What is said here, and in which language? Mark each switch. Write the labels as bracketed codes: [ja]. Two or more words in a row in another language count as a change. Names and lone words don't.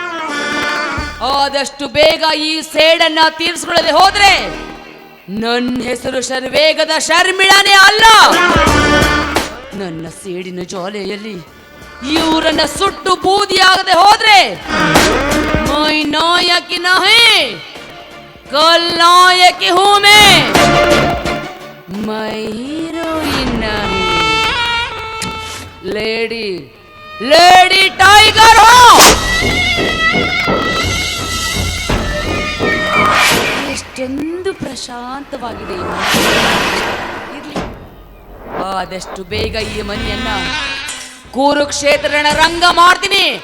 [kn] ಆದಷ್ಟು ಬೇಗ ಈ ಸೇಡನ್ನ ತೀರ್ಸ್ಕೊಳ್ಳದೆ ಹೋದ್ರೆ ನನ್ನ ಹೆಸರು ಶರ್ವೇಗದ ಶರ್ಮಿಳಾನೇ ಅಲ್ಲ. ನನ್ನ ಸೇಡಿನ ಜ್ವಾಲೆಯಲ್ಲಿ ಇವರನ್ನ ಸುಟ್ಟು ಬೂದಿಯಾಗದೆ ಹೋದ್ರೆ [hi] मैं नायिका नहीं कल नायक हूं मैं हीरोइन नहीं, [en] lady tiger [hi] हूं. [kn] ಎಷ್ಟೊಂದು ಪ್ರಶಾಂತವಾಗಿದೆ. ಇರ್ಲಿ, ಆದಷ್ಟು ಬೇಗ ಈ ಮನೆಯನ್ನ ಕುರುಕ್ಷೇತ್ರ ರಣರಂಗ ಮಾಡ್ತೀನಿ.